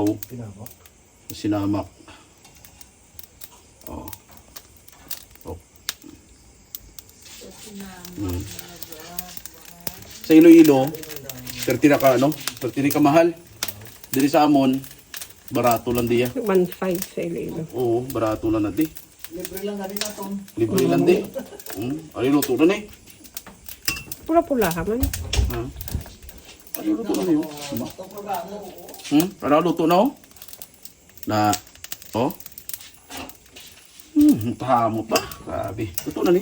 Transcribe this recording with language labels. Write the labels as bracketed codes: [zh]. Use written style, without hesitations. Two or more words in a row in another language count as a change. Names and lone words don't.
[hil] Sinamak. Oh. Sa Iloilo, 30 na ka, ano? 30 na ka mahal. Dili sa amon, barato lang diya. 1.5 sa Iloilo. Oo, barato lang na di. Libre lang natin na itong. Libre lang di. Ano luto na ni? Pula-pula ka man. Ha? Ano luto na niyo? Ano luto na oh? Na, oh? Tamo pa. Grabe. Luto na ni.